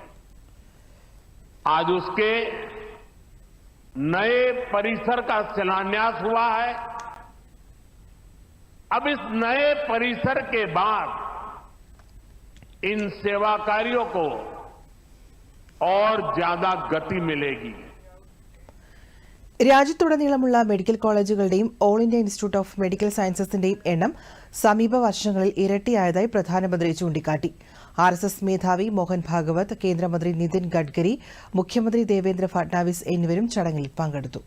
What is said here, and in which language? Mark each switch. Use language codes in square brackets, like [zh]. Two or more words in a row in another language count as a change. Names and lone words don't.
[hi] आज उसके नए परिसर का शिलान्यास हुआ है. अब इस नए परिसर के बाद इन सेवा कार्यों को और ज्यादा गति मिलेगी. [ml] രാജ്യത്തുടനീളമുള്ള [en] medical colleges [ml] ഓൾ ഇന്ത്യ ഇൻസ്റ്റിറ്റ്യൂട്ട് ഓഫ് മെഡിക്കൽ സയൻസസിന്റെയും എണ്ണം സമീപ വർഷങ്ങളിൽ ഇരട്ടിയായതായി പ്രധാനമന്ത്രി ചൂണ്ടിക്കാട്ടി. ആർഎസ്എസ് മേധാവി മോഹൻ ഭാഗവത്, കേന്ദ്രമന്ത്രി നിതിൻ ഗഡ്കരി, മുഖ്യമന്ത്രി ദേവേന്ദ്ര ഫട്നാവിസ് എന്നിവരും ചടങ്ങിൽ പങ്കെടുത്തു.